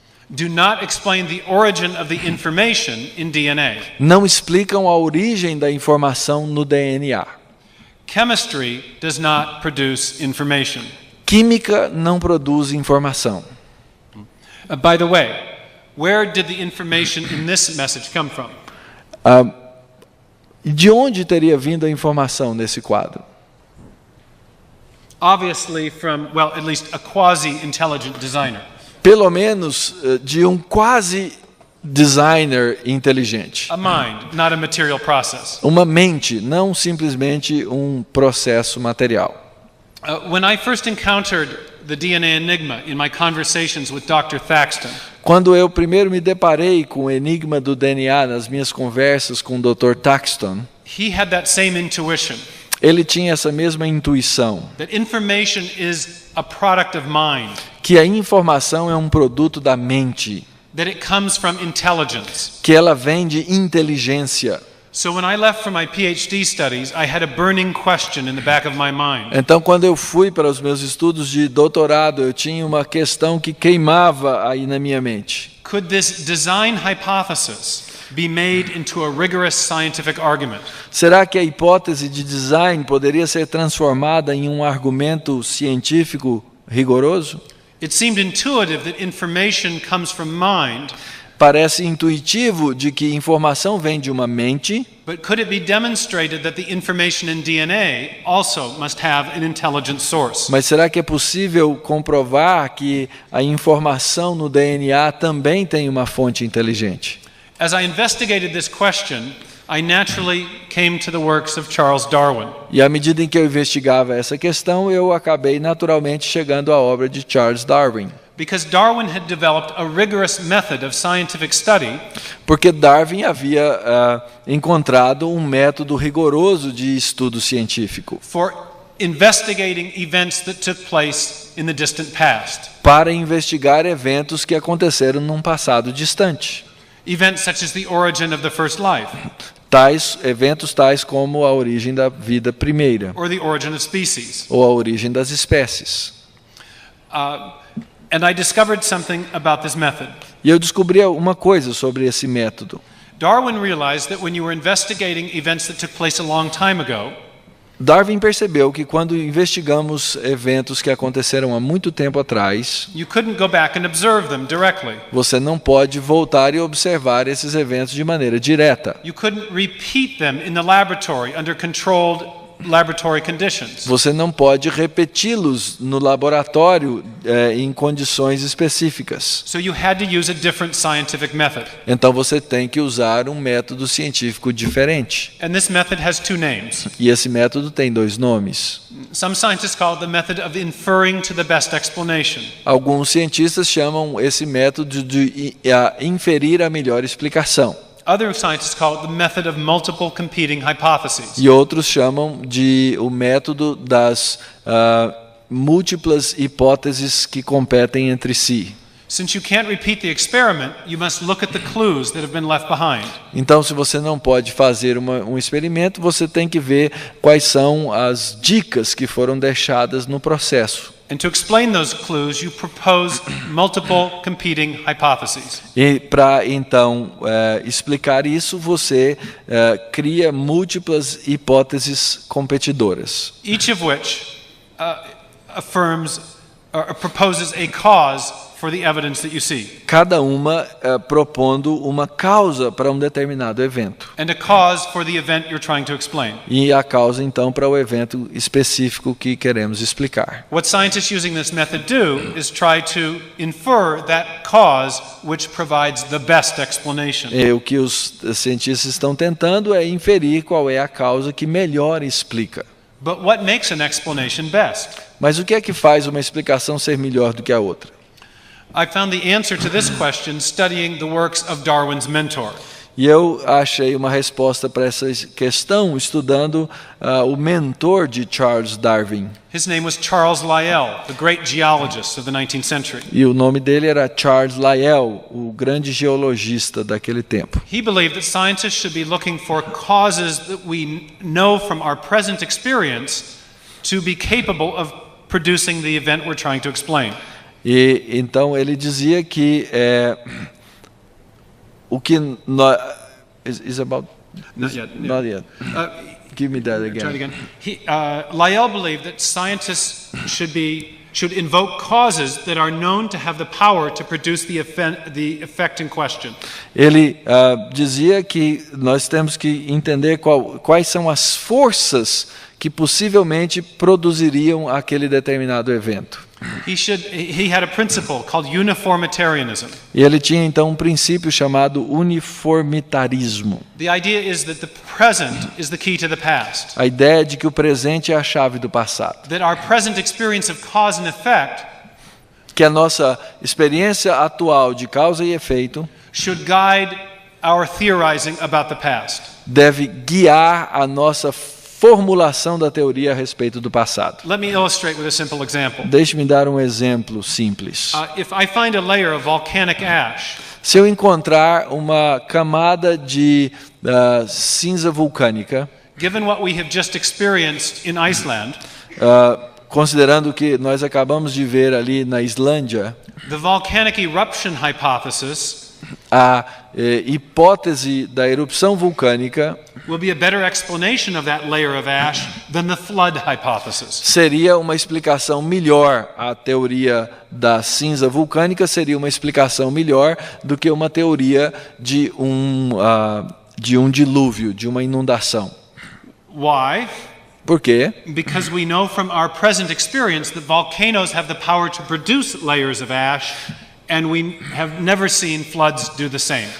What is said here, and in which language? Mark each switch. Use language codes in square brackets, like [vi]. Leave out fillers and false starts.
[en] do not explain the origin of the information in DNA. [pt] não explicam a origem da informação no DNA. [en] Chemistry does not produce information. [pt] Química não produz informação. [en] By the way, where did the information in this message come from? [pt] De onde teria vindo a informação nesse quadro? [en] Obviously from, well, at least a quasi-intelligent designer. [pt] Pelo menos de um quase designer inteligente. [en] A mind, not a material process. [pt] Uma mente, não simplesmente um processo material. [en] When I first encountered the DNA enigma in my conversations with Dr. Thaxton, [pt] Quando eu primeiro me deparei com o enigma do DNA nas minhas conversas com o Dr. Thaxton, [en] he had that same intuition [pt] ele tinha essa mesma intuição, [en] that information is a product of mind, [pt] que a informação é um produto da mente, [en] that it comes from intelligence. [pt] que ela vem de inteligência. [en] So when I left for my PhD studies, I had a burning question in the back of my mind. [pt] Então, quando eu fui para os meus estudos de doutorado, eu tinha uma questão que queimava aí na minha mente. [en] Could this design hypothesis be made into a rigorous scientific argument? [pt] Será que a hipótese de design poderia ser transformada em um argumento científico rigoroso? [en] It seemed intuitive that information comes from mind, [pt] Parece intuitivo de que informação vem de uma mente, [en] but could it be demonstrated that the information in DNA also must have an intelligent source? [pt] mas será que é possível comprovar que a informação no DNA também tem uma fonte inteligente? [en] As I investigated this question, I naturally came to the works of Charles Darwin. [pt] E à medida em que eu investigava essa questão, eu acabei naturalmente chegando à obra de Charles Darwin. [en] Because Darwin had developed a rigorous method of scientific study [pt] Porque Darwin havia encontrado um método rigoroso de estudo científico [en] for investigating events that took place in the distant past. [pt] para investigar eventos que aconteceram num passado distante. [en] Events such as the origin of the first life, [pt] Eventos tais como a origem da vida primeira, [en] or the origin of species. [pt] ou a origem das espécies. [en] And I discovered something about this method. [pt] E eu descobri uma coisa sobre esse método. [en] Darwin realized that when you were investigating events that took place a long time ago, [pt] Darwin percebeu que quando investigamos eventos que aconteceram há muito tempo atrás, [en] you couldn't go back and observe them directly. [pt] você não pode voltar e observar esses eventos de maneira direta. [en] You couldn't repeat them in the laboratory under controlled laboratory conditions. [pt] Você não pode repeti-los no laboratório em condições específicas. [en] So you had to use a different scientific method. [pt] Então você tem que usar um método científico diferente. [en] And this method has two names. [pt] E esse método tem dois nomes. [en] Some scientists call it the method of inferring to the best explanation. [pt] Alguns cientistas chamam esse método de inferir a melhor explicação. [en] Other scientists call it the method of multiple competing hypotheses. [pt] E outros chamam de o método das múltiplas hipóteses que competem entre si. [en] Since you can't repeat the experiment, you must look at the clues that have been left behind. [pt] Então, se você não pode fazer um experimento, você tem que ver quais são as dicas que foram deixadas no processo. [en] And to explain those clues, you propose multiple competing hypotheses. [pt] E para então explicar isso, você cria múltiplas hipóteses competidoras. [en] Each of which affirms or proposes a cause for the evidence that you see. [pt] Cada uma propondo uma causa para um determinado evento. [en] And a cause for the event you're trying to explain. [pt] E a causa então para o evento específico que queremos explicar. [en] What scientists using this method do is try to infer that cause which provides the best explanation. [pt] E o que os cientistas estão tentando é inferir qual é a causa que melhor explica. [en] But what makes an explanation best? [pt] Mas o que é que faz uma explicação ser melhor do que a outra? [en] I found the answer to this question studying the works of Darwin's mentor. [pt] E eu achei uma resposta para essa questão estudando o mentor de Charles Darwin. [en] His name was Charles Lyell, the great geologist of the 19th century. [pt] E o nome dele era Charles Lyell, o grande geologista daquele tempo. [en] He believed that scientists should be looking for causes that we know from our present experience to be capable of producing the event we're trying to explain. [pt] E então ele dizia que o que [en] is about Not yet. not yet. Give me that Try it again. again. Lyell believed that scientists should invoke causes that are known to have the power to produce the effect in question. [pt] Ele dizia que nós temos que entender quais são as forças que possivelmente produziriam aquele determinado evento. [en] He had a principle called uniformitarianism. [pt] E ele tinha então um princípio chamado uniformitarismo. [en] The idea is that the present is the key to the past. [pt] A ideia de que o presente é a chave do passado. [en] That our present experience of cause and effect [pt] Que a nossa experiência atual de causa e efeito [en] should guide our theorizing about the past. [pt] deve guiar a nossa formulação da teoria a respeito do passado. [en] Let me illustrate with a simple example. [pt] Deixe-me dar um exemplo simples. [en] If I find a layer of volcanic ash, [pt] Se eu encontrar uma camada de cinza vulcânica, [en] given what we have just experienced in Iceland, [pt] considerando que nós acabamos de ver ali na Islândia, [en] the volcanic eruption hypothesis [pt] a hipótese da erupção vulcânica [en] will be a better explanation of that layer of ash than the flood hypothesis. [pt] seria uma explicação melhor. A teoria da cinza vulcânica seria uma explicação melhor do que uma teoria de um dilúvio, de uma inundação. [en] Why? [pt] Por quê? [en] Because we know from our present experience that volcanoes have the power to produce layers of ash, and we have never seen floods do the same.